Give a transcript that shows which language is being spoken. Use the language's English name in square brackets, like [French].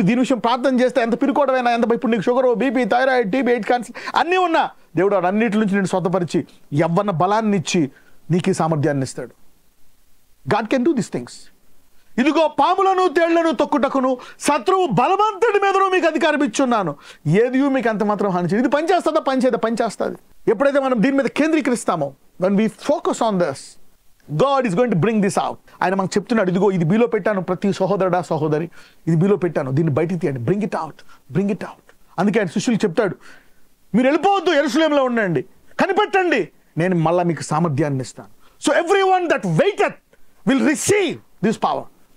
[Telugu] దీని విషయం ప్రార్థన చేస్తే ఎంత పిరుకోవడమైనా, ఎంత ఇప్పుడు నీకు sugar, BP, thyroid, TB, AIDS, cancer అన్నీ ఉన్నా దేవుడు అన్నిటి నుంచి నేను స్వతపరిచి యవ్వన బలాన్ని ఇచ్చి నీకు ఈ సామర్థ్యాన్ని ఇస్తాడు. [English] God can do this things. [Telugu] ఇదిగో పాములను తేళ్లను తొక్కుటకును శత్రువు బలవంతుడి మీదను మీకు అధికారం ఇచ్చున్నాను. ఏది మీకు అంత మాత్రం హాని చేయదు. ఇది పనిచేస్తుందా? పనిచేస్తుంది. ఎప్పుడైతే మనం దీని మీద కేంద్రీకరిస్తామో, [English] when we focus on this, God is going to bring this out. [Telugu] ఆయన మనకు చెప్తున్నాడు, ఇదిగో ఇది మీలో పెట్టాను, ప్రతి సహోదరుడా సహోదరి, ఇది మీలో పెట్టాను, దీన్ని బయటికి తీయండి. [English] Bring it out. [Telugu] అందుకే ఆయన శిష్యులు చెప్తాడు, మీరు వెళ్ళిపోవద్దు, యెరూషలేములో ఉండండి, కనిపెట్టండి, నేను మళ్ళా మీకు సామర్థ్యాన్ని ఇస్తాను. [English] So every one that waited will receive this power.